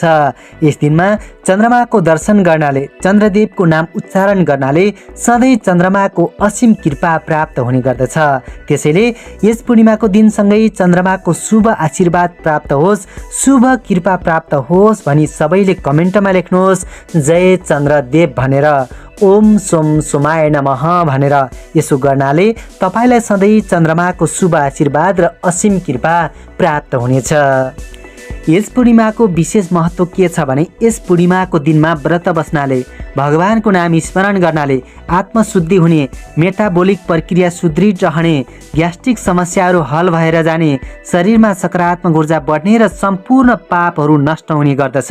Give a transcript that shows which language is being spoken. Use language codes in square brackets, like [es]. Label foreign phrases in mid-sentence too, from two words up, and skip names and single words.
[ne] यस दिनमा चन्द्रमाको दर्शन गर्नाले, चन्द्रदेवको नाम उच्चारण गर्नाले सधैँ चन्द्रमाको असीम कृपा प्राप्त हुने गर्दछ। त्यसैले यस पूर्णिमाको दिनसँगै चन्द्रमाको शुभ आशीर्वाद प्राप्त होस्, शुभ कृपा प्राप्त होस् भनी सबैले कमेन्टमा लेख्नुहोस् जय चन्द्रदेव भनेर, [sa] ओम सोम सोमाय नमः भनेर। [ne] यसो गर्नाले तपाईँलाई सधैँ चन्द्रमाको शुभ आशीर्वाद र असीम कृपा प्राप्त हुनेछ। यस पूर्णिमाको विशेष महत्त्व के छ भने यस पूर्णिमाको दिनमा व्रत बस्नाले, भगवानको नाम स्मरण गर्नाले आत्मशुद्धि हुने, मेटाबोलिक प्रक्रिया सुदृढ रहने, ग्यास्ट्रिक समस्याहरू हल भएर जाने, शरीरमा सकारात्मक ऊर्जा बढ्ने र सम्पूर्ण पापहरू नष्ट हुने गर्दछ।